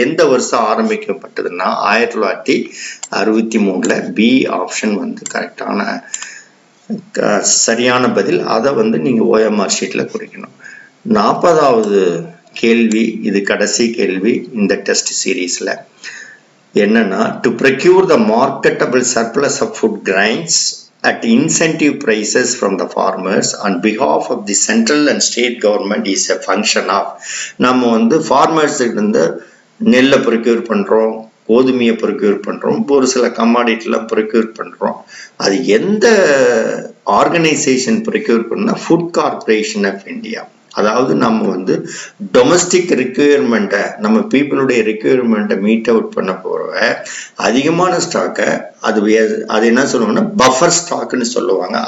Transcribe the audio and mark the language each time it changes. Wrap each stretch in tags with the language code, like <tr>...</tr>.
<ta>எந்த வருஷம் ஆரம்பிக்கப்பட்டதுன்னா 1963. B option வந்து கரெக்டான சரியான பதில். அதை வந்து நீங்க OMR ஷீட்ல குறிக்கணும். 40வது கேள்வி, இது கடைசி கேள்வி இந்த டெஸ்ட் சீரீஸ்ல. என்னன்னா,</ta> <en>To procure the marketable surplus of food grains at incentive prices from the farmers on behalf of the central and state government is a function of.</en> <ta>நம்ம வந்து ஃபார்மர்ஸ் இருந்து நெல்லை ப்ரொக்யூர் பண்றோம், கோதுமையை ப்ரொக்யூர் பண்றோம், ஒரு சில கமாடிட்டிலாம் ப்ரொக்யூர் பண்றோம். அது எந்த ஆர்கனைசேஷன் ப்ரொக்யூர் பண்ணா? Food corporation of India. அதாவது நம்ம வந்து டொமஸ்டிக் ரிக்வயர்மெண்ட்டை, நம்ம பீப்புளுடைய ரிக்வயர்மெண்ட்டை மீட் அவுட் பண்ண போற அதிகமான ஸ்டாக்கை அது என்ன சொல்லுவாங்கன்னா பஃபர் ஸ்டாக்னு சொல்லுவாங்க.</ta>